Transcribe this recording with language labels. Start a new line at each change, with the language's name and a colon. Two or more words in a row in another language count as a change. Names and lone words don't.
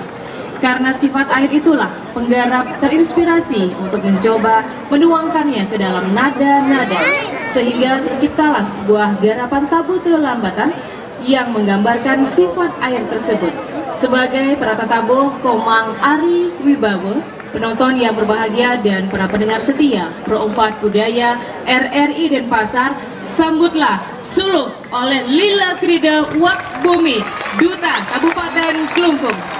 Indonesian: Karena sifat air itulah penggarap terinspirasi untuk mencoba menuangkannya ke dalam nada-nada, sehingga terciptalah sebuah garapan tabu telambatan yang menggambarkan sifat air tersebut. Sebagai Pratatabuh Komang Ari Wibawa, penonton yang berbahagia dan para pendengar setia Pro 4 Budaya RRI Denpasar, sambutlah Suluk oleh Lila Krida Wakbumi, Duta Kabupaten Klungkung.